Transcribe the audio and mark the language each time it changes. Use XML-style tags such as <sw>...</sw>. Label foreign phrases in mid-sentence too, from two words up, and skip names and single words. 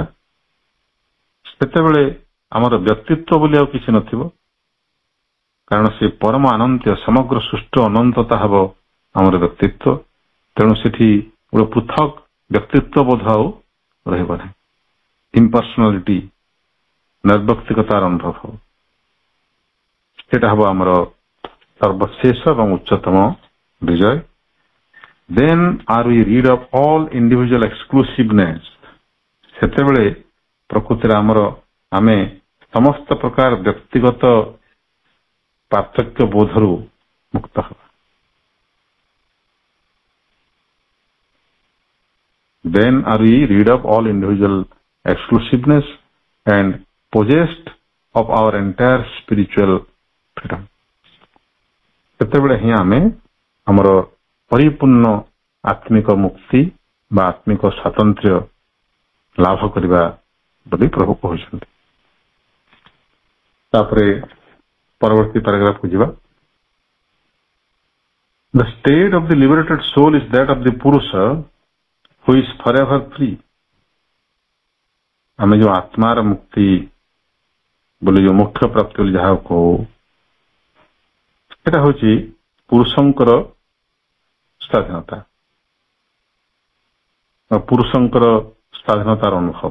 <or>ସେତେବେଳେ ଆମର ବ୍ୟକ୍ତିତ୍ୱ ବୋଲି ଆଉ କିଛି ନଥିବ, କାରଣ ସେ ପରମ ଅନନ୍ତ୍ୟ ସମଗ୍ର ସୃଷ୍ଟ ଅନନ୍ତତା ହେବ ଆମର ବ୍ୟକ୍ତିତ୍ୱ। ତେଣୁ ସେଠି ଗୋଟେ ପୃଥକ ବ୍ୟକ୍ତିତ୍ୱ ବୋଧ ଆଉ ରହିବ ନାହିଁ। ଇମ୍ପର୍ସନାଲିଟି, ନୈର୍ବକ୍ତିକତାର ଅନୁଭବ ହେବ। ସେଟା ହେବ ଆମର ସର୍ବଶେଷ ଏବଂ ଉଚ୍ଚତମ ବିଜୟ।</or> <en>Then are we rid of all individual exclusiveness.</en> <or>ସେତେବେଳେ ପ୍ରକୃତିରେ ଆମେ ସମସ୍ତ ପ୍ରକାର ବ୍ୟକ୍ତିଗତ ପାର୍ଥକ୍ୟ ବୋଧରୁ ମୁକ୍ତ ହେବା।</or> <en>Then are we rid of all individual exclusiveness and possessed of our entire spiritual freedom.</en> <or>ସେତେବେଳେ ହିଁ ଆମେ ଆମର ପରିପୂର୍ଣ୍ଣ ଆତ୍ମିକ ମୁକ୍ତି ବା ଆତ୍ମିକ ସ୍ୱାତନ୍ତ୍ର୍ୟ ଲାଭ କରିବା ବୋଲି ପ୍ରଭୁ କହୁଛନ୍ତି। ତାପରେ ପରବର୍ତ୍ତୀ ପାରାଗ୍ରାଫକୁ ଯିବା।</or> <en>The state of the liberated soul is that of the Purusha who is forever free.</en> <or>ଆମେ ଯୋଉ ଆତ୍ମାର ମୁକ୍ତି ବୋଲି ଯୋଉ ମୁଖ୍ୟ ପ୍ରାପ୍ତି ବୋଲି ଯାହାକୁ କହୁ, ସେଟା ହଉଛି ପୁରୁଷଙ୍କର ସ୍ୱାଧୀନତା, ପୁରୁଷଙ୍କର ସ୍ୱାଧୀନତାର ଅନୁଭବ।</or>